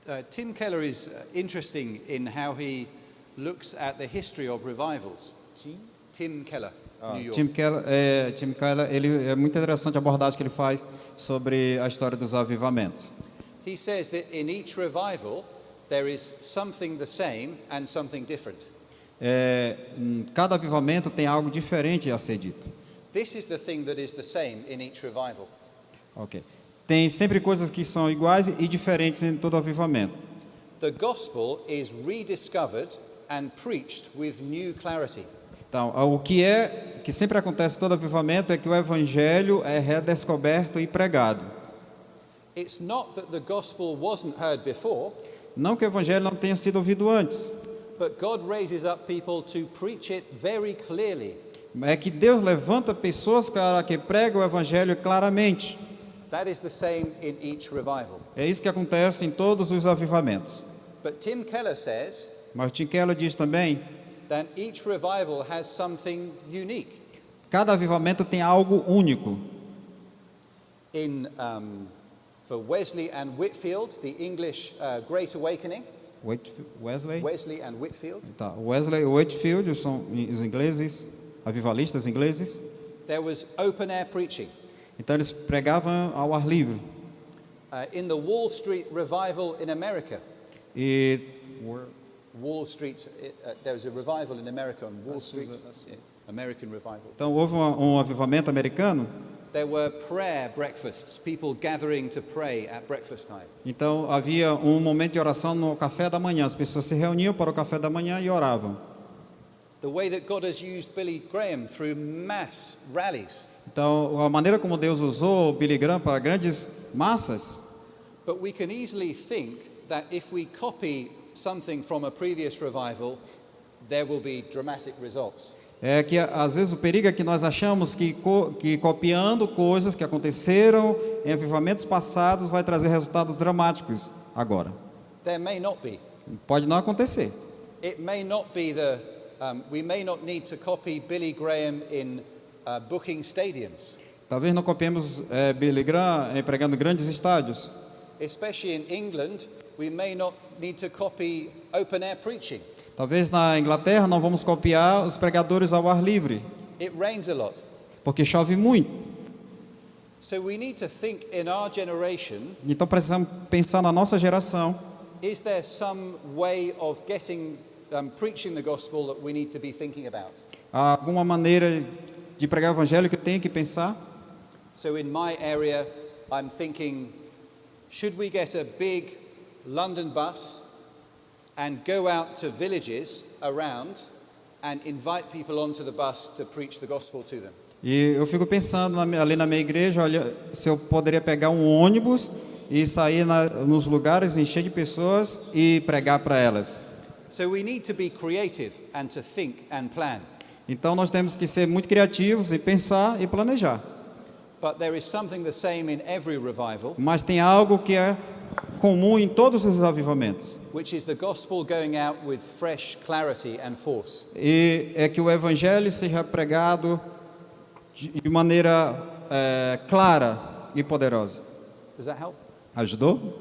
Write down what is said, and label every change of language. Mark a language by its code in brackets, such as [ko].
[en] Tim Keller is interesting in how he looks at the history of revivals. Tim Keller, New York. [pt] Tim Keller, ele é muito interessante a abordagem que ele faz sobre a história dos avivamentos. [en] He says that in each revival there is something the same and something different. [pt] Cada avivamento tem algo diferente a ser dito. [en] This is the thing that is the same in each revival. Ok. [pt] Tem sempre coisas que são iguais e diferentes em todo avivamento. [en] The gospel is rediscovered and preached with new clarity. [pt] Então, o que sempre acontece em todo avivamento é que o evangelho é redescoberto e pregado. [en] It's not that the gospel wasn't heard before, [pt] Não que o evangelho não tenha sido ouvido antes, [en] but God raises up people to preach it very clearly. [pt] é que Deus levanta pessoas que pregam o evangelho claramente. [en] That is the same in each revival. [pt] É isso que acontece em todos os avivamentos. [en] But Tim Keller says [pt] Mas Tim Keller diz também, [en] that each revival has something unique. [pt] cada avivamento tem algo único. [en] For Wesley and Whitfield, the English Great Awakening, Wesley? Wesley and Whitfield, [pt] Tá. Wesley e Whitfield são os ingleses, avivalistas ingleses. [en] there was open air preaching. [pt] Então eles pregavam ao ar livre. [en] In the Wall Street revival in America, [pt] E [en] Wall Street, there was a revival in America on Wall Street, American revival. [pt] então houve um avivamento americano [en] there were prayer breakfasts, people gathering to pray at breakfast time. [pt] Então havia um momento de oração no café da manhã. As pessoas se reuniam para o café da manhã e oravam. [en] The way that God has used Billy Graham through mass rallies. [pt] Então a maneira como Deus usou Billy Graham para grandes massas. [en] But we can easily think that if we copy something from a previous revival, there will be dramatic results. [pt] É que às vezes o perigo é que nós achamos que copiando coisas que aconteceram em avivamentos passados vai trazer resultados dramáticos agora. [en] There may not be. [pt] Pode não acontecer. [en] It may not be we may not need to copy Billy Graham in booking stadiums. [pt] Talvez não copiemos Billy Graham pregando grandes estádios. [en] Especially in England, we may not need to copy open air preaching. [pt] Talvez na Inglaterra não vamos copiar os pregadores ao ar livre, [en] It rains a lot. [pt] porque chove muito. [en] So we need to think in our generation, [pt] Então precisamos pensar na nossa geração. [en] is there some way of preaching the gospel that we need to be thinking about? [pt] Há alguma maneira de pregar o evangelho que eu tenho que pensar? [en] So in my area, I'm thinking, should we get a big London bus and go out to villages around and invite people onto the bus to preach the gospel to them? [pt] E eu fico pensando ali na minha igreja, olha, se eu poderia pegar um ônibus e sair nos lugares, encher de pessoas e pregar para elas. [en] So we need to be creative and to think and plan. [pt] Então nós temos que ser muito criativos e pensar e planejar. [en] But there is something the same in every revival, [pt] Mas tem algo que é comum em todos os avivamentos. [en] which is the gospel going out with fresh clarity and force. [pt] E é que o evangelho seja pregado de maneira clara e poderosa. [en] Does that help? [pt] Ajudou?